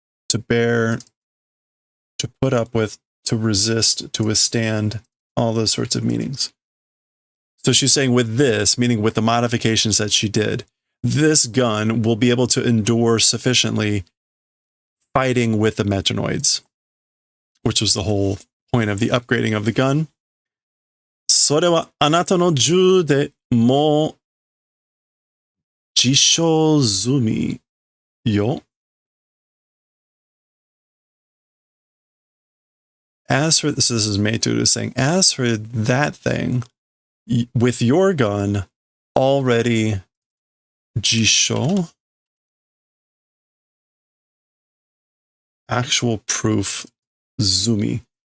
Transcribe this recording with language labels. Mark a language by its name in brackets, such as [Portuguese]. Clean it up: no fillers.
[English] To bear, to put up with, to resist, to withstand, all those sorts of meanings. So she's saying with this, meaning with the modifications that she did, this gun will be able to endure sufficiently fighting with the metanoids, which was the whole point of the upgrading of the gun. [Japanese] それはあなたの銃でも実証済みよ。 [English] As for this is Meitu saying, as for that thing, with your gun already jisho, actual proof, zumi.